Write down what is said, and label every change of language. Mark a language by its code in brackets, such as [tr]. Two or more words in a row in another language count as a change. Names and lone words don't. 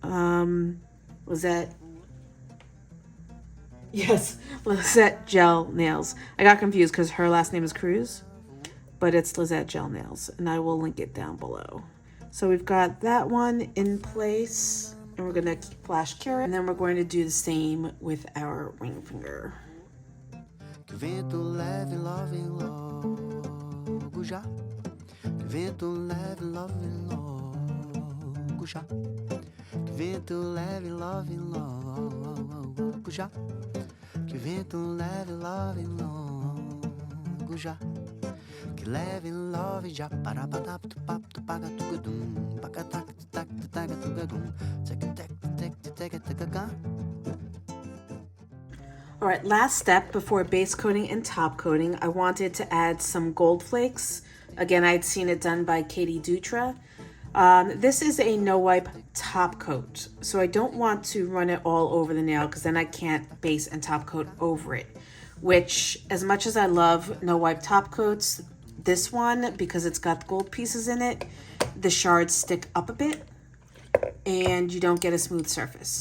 [en] Lizette Gel Nails. I got confused because her last name is Cruz, but it's Lizette Gel Nails, and I will link it down below. So we've got that one in place, and we're gonna flash cure it, and then we're going to do the same with our ring finger. [pt] Que vento leve, love, logo já. Que vento leve, love, logo já. Que vento leve, love, logo já. Que vento leve, love, logo já. Que leve, love já. Para para tu pap tu paga tu gadum. Paga tak tak tak tu gadum. Tek tek tek tek tek tek. [en] All right, last step before base coating and top coating, I wanted to add some gold flakes. Again, I'd seen it done by Katie Dutra. This is a no wipe top coat, so I don't want to run it all over the nail because then I can't base and top coat over it, which as much as I love no wipe top coats, this one, because it's got gold pieces in it, the shards stick up a bit and you don't get a smooth surface.